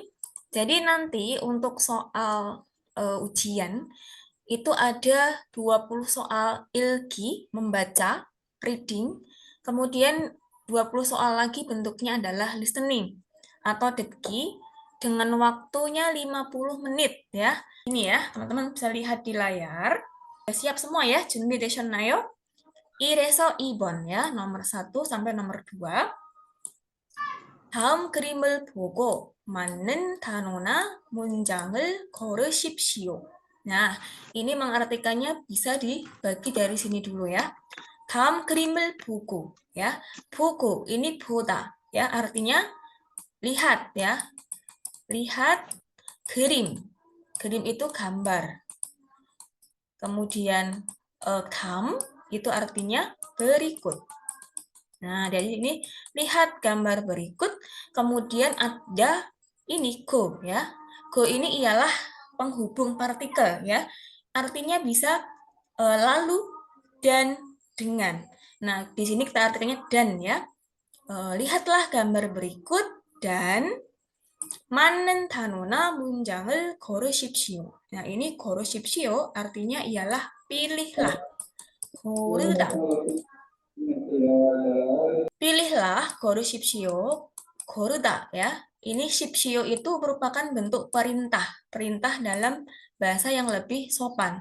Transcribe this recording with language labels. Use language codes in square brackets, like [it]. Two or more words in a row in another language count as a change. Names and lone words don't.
[id] Jadi nanti untuk soal ujian itu ada 20 soal ilki, membaca, reading, kemudian 20 soal lagi bentuknya adalah listening atau detki dengan waktunya 50 menit ya. Ini ya, teman-teman bisa lihat di layar. Siap semua ya, [ko] 준비되셨나요? 1에서 2번 [id] ya, nomor 1 sampai nomor 2. [ko] 다음 그림을 보고 맞는 단어나 문장을 걸으십시오. [id] Nah, ini mengartikannya bisa dibagi dari sini dulu ya. [ko] 다음 그림을 보고 [id] ya. 보고 ini 보다 ya, artinya lihat ya. Lihat 그림. 그림 itu gambar. Kemudian 다음 itu artinya berikut. Nah, dari ini lihat gambar berikut, kemudian ada ini go ya. Go ini ialah penghubung partikel ya. Artinya bisa lalu dan dengan. Nah, di sini kita artinya dan ya. Lihatlah gambar berikut dan [ko] 맞는 단어나 문장을 걸으십시오. [id] Nah, ini 걸으십시오 artinya ialah pilihlah. [ko] 고르다. Pilihlah 고르십시오. 고르다 ya. [id] Ini shipsio itu merupakan bentuk perintah. Perintah dalam bahasa yang lebih sopan.